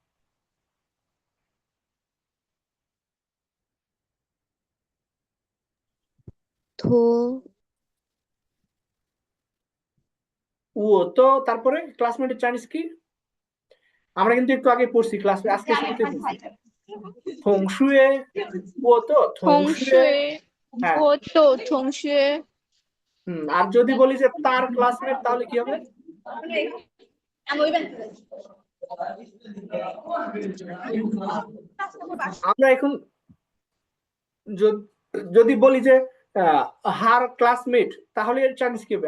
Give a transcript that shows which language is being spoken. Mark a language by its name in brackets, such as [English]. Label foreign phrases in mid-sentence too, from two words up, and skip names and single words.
[Bangla] থো ও তো তারপরে ক্লাসমেটের চাইনিজ কি? আমরা কিন্তু একটু আগে পড়ছি ক্লাসে, আজকে শুরুতে পড়ছি। [Chinese] 同学。我的同学. 同学 [Bangla] হ্যাঁ। [Chinese] 我的同学 [Bangla] আর যদি বলি যে তার ক্লাসমেট, তাহলে কি হবে? আমরা এখন যদি বলি যে [English] her classmate, [Bangla] তাহলে এর চাইনিজ কি হবে?